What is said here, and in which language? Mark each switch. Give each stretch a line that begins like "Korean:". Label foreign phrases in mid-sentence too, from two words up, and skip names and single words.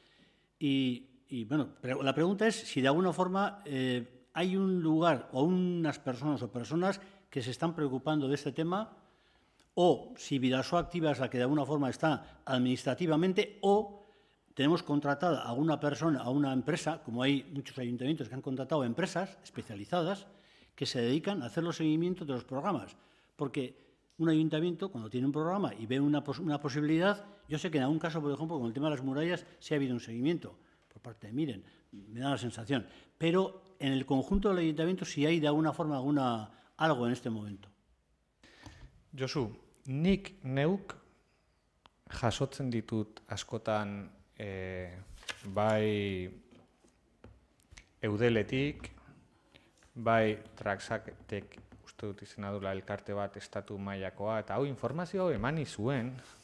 Spanish: Pero la pregunta es si de alguna forma hay un lugar o unas personas que se están preocupando de este tema, o si Vidasoa Activa es la que de alguna forma está administrativamente, o tenemos contratada a una persona, a una empresa, como hay muchos ayuntamientos que han contratado empresas especializadas que se dedican a hacer los seguimientos de los programas. Porque un ayuntamiento, cuando tiene un programa y ve una posibilidad, yo sé que en algún caso, por ejemplo, con el tema de las murallas, sí ha habido un seguimiento por parte de Miren, me da la sensación. Pero en el conjunto del ayuntamiento sí hay de alguna forma algo en este momento.
Basque: Josu, nik neuk jasotzen ditut askotan bai eudeletik, bai Traxatek uste dut izena dula elkarte bat estatu mailakoa, eta hau informazio emani zuen